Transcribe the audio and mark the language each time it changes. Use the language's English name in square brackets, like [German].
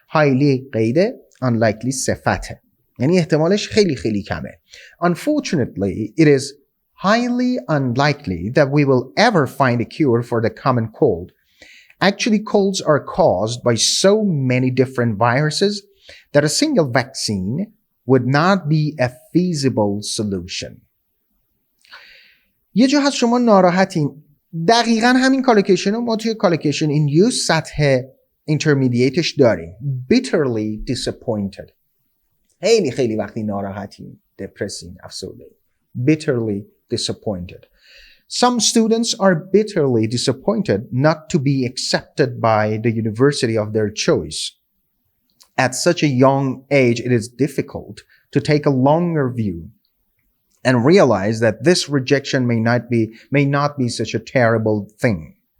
[Persian] highly قیده، unlikely صفته، یعنی احتمالش خیلی خیلی کمه. [English] Unfortunately, it is highly unlikely that we will ever find a cure for the common cold. Actually, colds are caused by so many different viruses that a single vaccine would not be a feasible solution. [Persian] یه جا هست شما ناراحتین. دقیقاً همین کالوکیشن رو ما توی کالوکیشن این یوز سطح intermediateش داریم. [English] bitterly disappointed. [Persian] خیلی خیلی وقتی ناراحتیم، دپرسین، افسرده. [English] bitterly disappointed. Some students are bitterly disappointed not to be accepted by the university of their choice. At such a young age, it is difficult to take a longer view and realize that this rejection may not be such a terrible thing.